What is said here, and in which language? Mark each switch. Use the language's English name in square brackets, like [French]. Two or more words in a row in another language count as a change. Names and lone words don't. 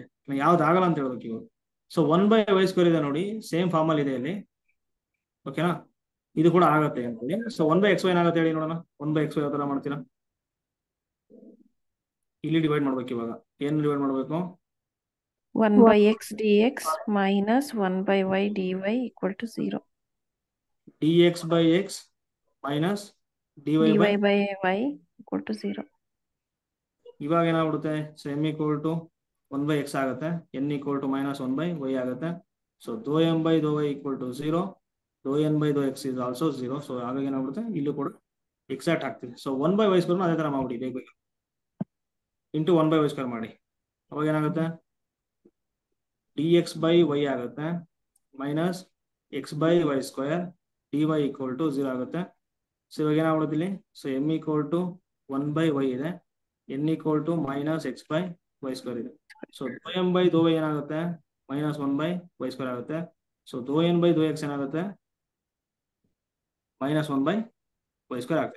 [Kannada] ಯಾವ್ದು ಆಗಲ್ಲ ಅಂತ ಹೇಳ್ಬೇಕು ಇವಾಗ. ಸೊ 1/y² ಇದೆ ನೋಡಿ, [English] same form [Kannada] ಅಲ್ಲಿ ಇದೆ ಇಲ್ಲಿ. ಓಕೆನಾ. ಇದು ಕೂಡ ಆಗತ್ತೆ ಅಂತೇಳಿ. ಸೊ 1/xy ಏನಾಗುತ್ತೆ ಹೇಳಿ ನೋಡೋಣ. 1/xy ಯಾವ ತರ ಮಾಡ್ತೀರಾ. ಇಲ್ಲಿ ಡಿವೈಡ್ ಮಾಡ್ಬೇಕು. ಇವಾಗ ಏನು ಡಿವೈಡ್ ಮಾಡ್ಬೇಕು 1/x dx ಮೈನಸ್ 1/y dy = 0. dx/x ಮೈನಸ್ dy by y = 0. ಇವಾಗ ಏನಾಗ್ಬಿಡುತ್ತೆ. ಸೊ m = 1/x ಆಗುತ್ತೆ, n = ಮೈನಸ್ 1/y ಆಗುತ್ತೆ. [English] so do m by do y = 0, do n by do x is also 0. [Kannada] ಸೊ ಹಾಗಾಗಿ ಏನಾಗ್ಬಿಡುತ್ತೆ ಇಲ್ಲೂ ಕೂಡ ಎಕ್ಸಾಕ್ಟ್ ಆಗ್ತಿದೆ. ಸೊ 1/y² ಅದೇ ತರ ಮಾಡ್ಬಿಡಿ, ಬೇಗ ಬೇಗ ಇಂಟು 1/y² ಮಾಡಿ. ಅವಾಗ ಏನಾಗುತ್ತೆ dx/y ಆಗುತ್ತೆ ಮೈನಸ್ x/y² dy = 0 ಆಗುತ್ತೆ. ಸೊ ಇವಾಗ ಏನಾಗ್ಬಿಡುತ್ತೆ ಇಲ್ಲಿ. ಸೊ m = 1/y ಇದೆ, n = ಮೈನಸ್ x/y² ಇದೆ. [English] so do m by do y [Kannada] ಏನಾಗುತ್ತೆ ಮೈನಸ್ 1/y² ಆಗುತ್ತೆ. [English] so do n by do x [Kannada] ಏನಾಗುತ್ತೆ ಮೈನಸ್ 1/y² ಆಗ್ತದೆ.